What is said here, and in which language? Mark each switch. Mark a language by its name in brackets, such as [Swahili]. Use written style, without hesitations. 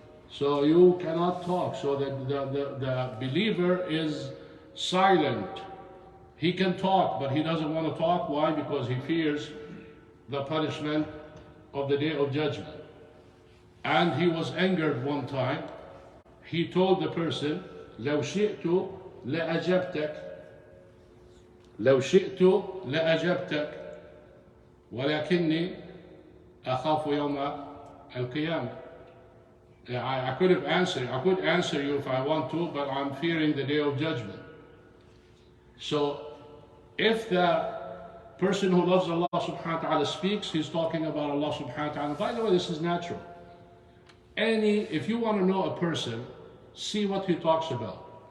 [English] So you cannot talk. So the believer is silent. He can talk, but he doesn't want to talk. Why? Because he fears the punishment of the day of judgment. And he was angered one time. He told the person, [Arabic] لو شئت لأجبتك لو شئت لأجبتك ولكني أخاف يوم القيامة. [English] I could answer you if I want to, but I'm fearing the day of judgment. So if the person who loves Allah subhanahu wa ta'ala speaks, he's talking about Allah subhanahu wa ta'ala. By the way, this is natural. If you want to know a person, see what he talks about.